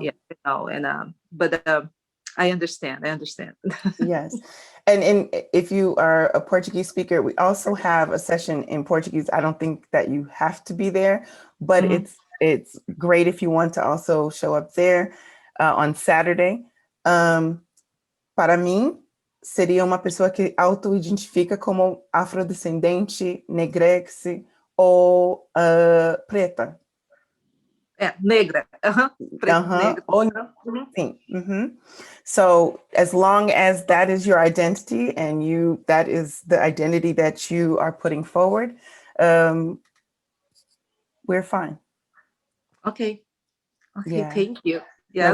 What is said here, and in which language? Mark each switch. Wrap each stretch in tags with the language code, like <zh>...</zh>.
<en>Yeah, but I understand. Yes. And if you are a Portuguese speaker, we also have a session in Portuguese. I don't think that you have to be there, but it's great if you want to also show up there on Saturday.</en> <pt>Para mim, seria uma pessoa que auto-identifica como afrodescendente, negrex ou preta.</pt> <en>Yeah,</en> <pt>negra. Negra.</pt> <en>So as long as that is your identity, and that is the identity that you are putting forward, we're fine. Okay. Yeah. Thank you. Yeah,</en>